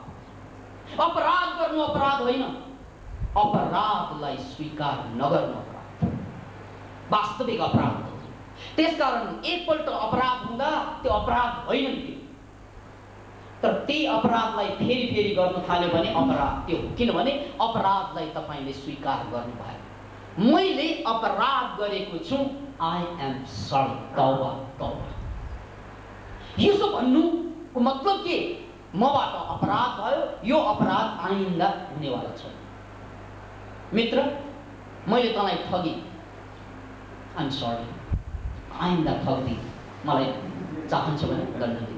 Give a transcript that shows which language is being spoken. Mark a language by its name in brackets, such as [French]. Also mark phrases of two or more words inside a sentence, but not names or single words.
[Nepali] अपराध गर्नु अपराध होइन, अपराधलाई स्वीकार नगर्नु अपराध, वास्तविक अपराध हो। त्यसकारण एकपल्ट अपराध हुँदा त्यो अपराध होइन नि, तर त्यही अपराधलाई फेरि फेरि गर्न थाल्यो भने अपराध त्यो हो। किनभने अपराधलाई तपाईले स्वीकार गर्नुभयो। मैले अपराध गरेको छु, [English] I am sorry, तौबा तौबा। [Nepali] यसो भन्नुको मतलब के? मबाट अपराध भयो, यो अपराध आइन्दा हुनेवाला छ। मित्र, मैले तँलाई ठगी, [English] I am sorry, [Nepali] आइन्दा ठग्दी, मलाई चाहन्छ भने दण्ड दिनु।